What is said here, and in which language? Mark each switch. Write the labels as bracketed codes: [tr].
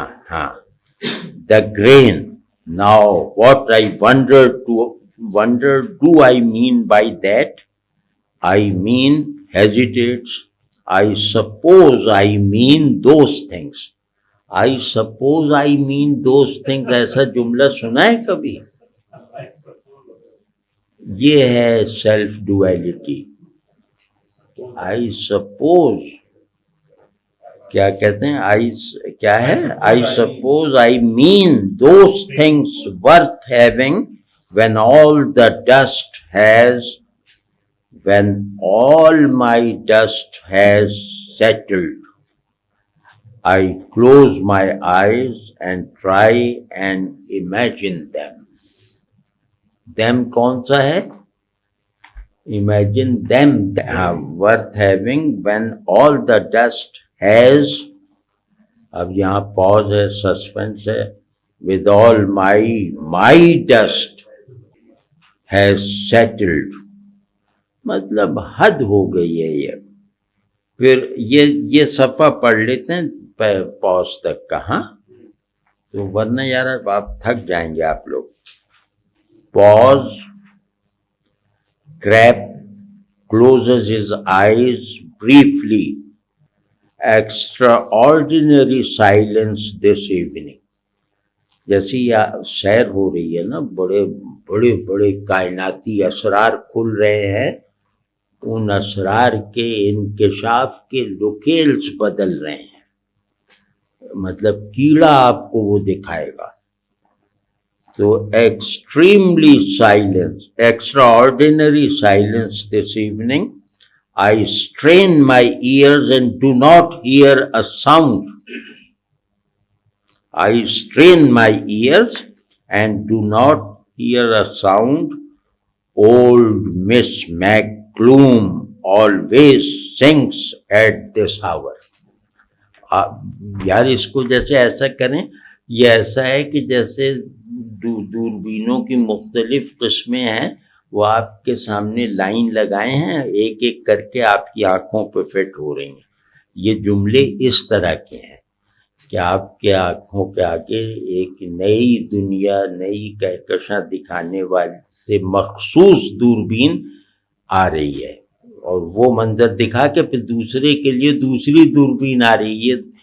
[en] ہاں the green. Now what I wonder do I mean by that? I mean hesitates. I suppose I mean those things. I suppose I mean those things. [ur] ایسا جملہ سنا ہے کبھی؟ یہ ہے self duality. [en] I suppose کیا کہتے ہیں؟ کیا ہے؟ I suppose I mean those things worth having when all the dust has when all my dust has settled. I close my eyes and try and imagine them. Them کون سا ہے؟ Imagine them worth having when all the dust has. [ur] اب یہاں pause ہے، suspense ہے. [en] With all my dust has settled. [ur] مطلب حد ہو گئی ہے یہ. پھر یہ صفحہ پڑھ لیتے ہیں پاز تک کا، ہاں، تو ورنہ یار آپ تھک جائیں گے آپ لوگ. [en] Pause. Krapp closes his eyes briefly. Extraordinary silence this evening. [ur] جیسے یہ سیر ہو رہی ہے نا، بڑے بڑے بڑے کائناتی اسرار کھل رہے ہیں، ان اسرار کے انکشاف کے لوکیلز بدل رہے ہیں. مطلب کیڑا آپ کو وہ دکھائے گا. [en] تو extremely silence, extraordinary silence this evening. I strain my ears and do not hear a sound. I strain my ears and do not hear a sound. Old Miss McClune always sings at this hour. [ur] یار اس کو جیسے ایسا کریں، یہ ایسا ہے کہ جیسے دوربینوں کی مختلف قسمیں ہیں، وہ آپ کے سامنے لائن لگائے ہیں، ایک ایک کر کے آپ کی آنکھوں پہ فٹ ہو رہی ہیں. یہ جملے اس طرح کے ہیں کہ آپ کے آنکھوں کے آگے ایک نئی دنیا، نئی کہکشاں دکھانے والے سے مخصوص دوربین آ رہی ہے، اور وہ منظر دکھا کے پھر دوسرے کے لیے دوسری دوربین آ رہی ہے.